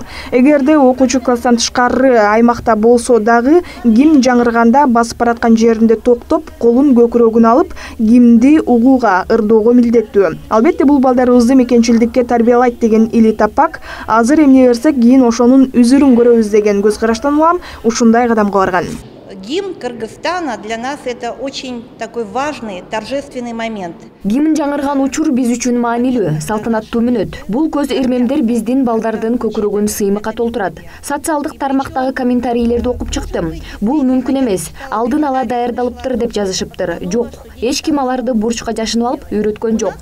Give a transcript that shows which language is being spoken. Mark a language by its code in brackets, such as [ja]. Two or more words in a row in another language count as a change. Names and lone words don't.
[ky] Эгерде окуучу класстан тышкары аймакта болсо дагы, гимн жаңырганда басып бараткан жеринде токтоп, колун көкүрөгүнө алып, гимнди угууга, ырдоого милдеттүү. Албетте бул балдарыбызды мекенчилдикке тарбиялайт деген Элита Пак, азыр эмне берсек кийин ошонун үзүрүн көрөбүз деген көз караштан улам ушундай кадамга барган. [ru] Гимн Кыргызстана для нас это очень такой важный, торжественный момент. [ky] Гимн жаңырган учур биз үчүн маанилүү, салтанаттуу мүнөт. Бул көз эрмемдер биздин балдардын көкүрөгүн сыймыкка толтурат. Социалдык тармактагы комментарийлерди окуп чыктым. Бул мүмкүн эмес, алдын ала даярдалыптыр деп жазышыптыр. Жок, эч ким аларды бурчка жашынып алып үйрөткөн жок.